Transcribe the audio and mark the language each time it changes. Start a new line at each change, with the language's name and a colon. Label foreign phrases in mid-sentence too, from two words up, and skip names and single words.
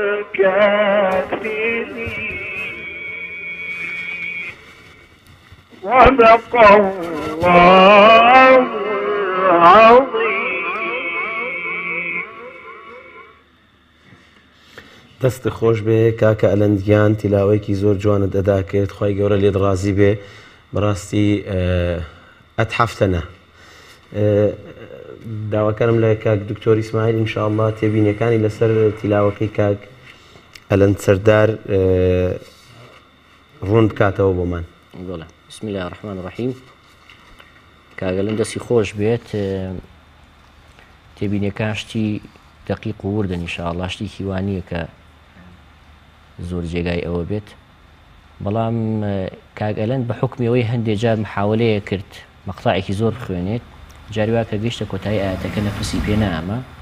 Arabic: الكافرين صدق الله العظيم.
Central Kurdish: دەست خۆش بێ کاکە ئەلەندیان تیلاوەیەکی زۆر جوانت ئەدا کرد خی گەورە لێت ڕازی بێ بەڕاستی ئەتحەفتەنە داواکەرم لە کاک دکتۆر ئیسماعیل ئینشاءالله تێبینیەکانی لەسەر تیلاوەکەی کاک ئەلەند سەردار ڕوون بکاتەوە بۆمان.
Arabic: بسم الله الرحمن الرحیم.
Central Kurdish: کاک ئەلەند دەستی خۆش بێت تێبینیەکان شتی دقیق و وردن ئینشاءالله شتی هیوانیە کە زۆر جێگای ئەوە بێت بەڵام کاک ئەلەند بە حکمیەوەی هەندێک جار محاولەیە کرد مەقطعێکی زۆر بخوێنێت جاری وا کە گەیشتە کۆتایی ئاەتەکە نەفسی پێ نامە